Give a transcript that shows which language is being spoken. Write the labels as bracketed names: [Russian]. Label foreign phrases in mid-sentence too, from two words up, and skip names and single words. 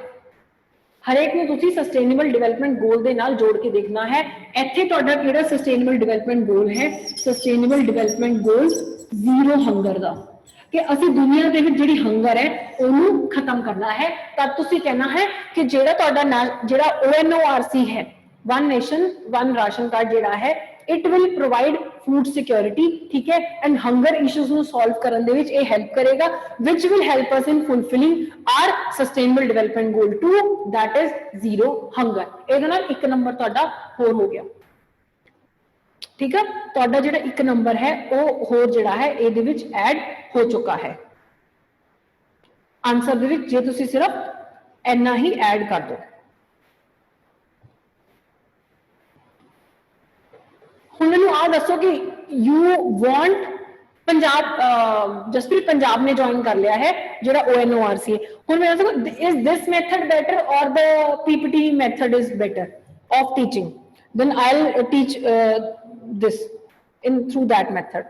[Punjabi] हरेक ਨੂੰ ਤੁਸੀਂ [English] sustainable development goal [Punjabi] ਦੇ ਨਾਲ ਜੋੜ ਕੇ ਦੇਖਣਾ ਹੈ। ਇੱਥੇ ਤੁਹਾਡਾ ਕਿਹੜਾ [English] sustainable development goal [Punjabi] ਹੈ? [English] sustainable development goal zero hunger [Punjabi] ਦਾ, ਕਿ ਅਸੀਂ ਦੁਨੀਆ ਦੇ ਵਿੱਚ ਜਿਹੜੀ ਹੰਗਰ ਹੈ ਉਹਨੂੰ ਖਤਮ ਕਰਨਾ ਹੈ। ਤਾਂ ਤੁਸੀਂ ਕਹਿਣਾ ਹੈ ਕਿ ਜਿਹੜਾ ਤੁਹਾਡਾ ਜਿਹੜਾ ONORC ਹੈ, [English] वन नेशन वन राशन कार्ड [Punjabi] ਜਿਹੜਾ ਹੈ [English] it will provide food security, [Hindi] ठीक है, [English] and hunger issues [Punjabi] ਨੂੰ solve ਕਰਨ ਦੇ ਵਿੱਚ ਇਹ help ਕਰੇਗਾ, [English] which will help us in fulfilling our sustainable development goal 2, that is zero hunger। [Punjabi] ਇਹਦੇ ਨਾਲ ਇੱਕ ਨੰਬਰ ਤੁਹਾਡਾ ਹੋਰ ਹੋ ਗਿਆ, ਠੀਕ ਹੈ। ਤੁਹਾਡਾ ਜਿਹੜਾ ਇੱਕ ਨੰਬਰ ਹੈ ਉਹ ਹੋਰ ਜਿਹੜਾ ਹੈ ਇਹਦੇ ਵਿੱਚ ਐਡ ਹੋ ਚੁੱਕਾ ਹੈ ਆਨਸਰ ਦੇ ਵਿੱਚ, ਜੇ ਤੁਸੀਂ ਸਿਰਫ ਇੰਨਾ ਹੀ ਐਡ ਕਰ ਦਿਓ। ਹੁਣ ਮੈਨੂੰ ਆ ਦੱਸੋ ਕਿ [English] you want [Punjabi] ਪੰਜਾਬ, ਜਸਪ੍ਰੀਤ ਪੰਜਾਬ ਨੇ ਜੁਆਇਨ ਕਰ ਲਿਆ ਹੈ ਜਿਹੜਾ ONORC ਹੈ। ਹੁਣ ਮੈਂ ਦੱਸੋ [English] is this method better or the PPT method is better of teaching? Then I'll teach this in through that method।